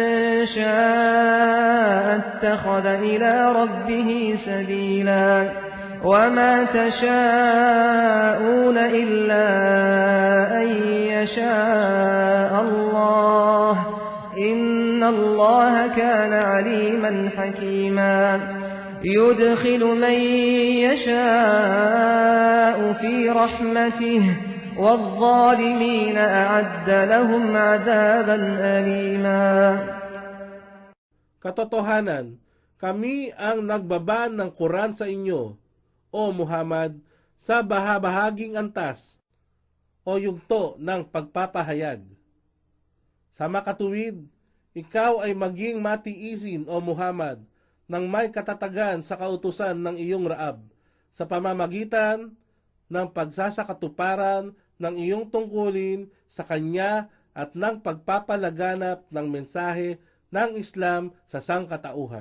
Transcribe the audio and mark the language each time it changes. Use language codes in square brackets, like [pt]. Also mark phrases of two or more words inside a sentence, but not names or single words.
[ar] شاء اتخذ إلى ربه سبيلا وما تشاءون إلا أن يشاء الله إن الله كان عليما حكيما يدخل من يشاء في رحمته والظالمين أعد لهم عذابا أليما. [tl] Katotohanan, kami ang nagbaba ng Quran sa inyo, O Muhammad, sa bahaging antas o yugto ng pagpapahayag. Sa makatuwid, ikaw ay maging matiisin, O Muhammad, ng may katatagan sa kautusan ng iyong raab, sa pamamagitan ng pagsasakatuparan ng iyong tungkulin sa Kanya at ng pagpapalaganap ng mensahe ng Islam sa sangkatauhan.